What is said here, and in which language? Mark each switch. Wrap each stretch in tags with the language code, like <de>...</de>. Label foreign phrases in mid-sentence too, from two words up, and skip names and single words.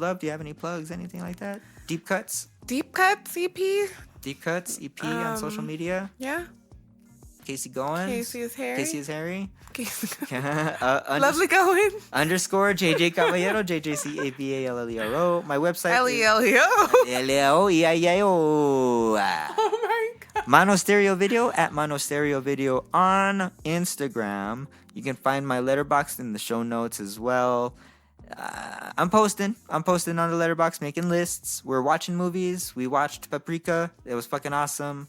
<en>Love, do you have any plugs, anything like that? Deep Cuts Deep Cuts EP. on social media. Yeah. Casey Goins. Casey is Harry. Casey is Harry. Lovely going. Underscore JJ Caballero, JJCABALLERO. My website Leo. L-E-O-E-I-I-O. Oh my God. Mono Stereo Video at Mono Stereo Video on Instagram. You can find my letterbox in the show notes as well. I'm posting on the letterbox, making lists. We're watching movies. We watched Paprika. It was fucking awesome.</en>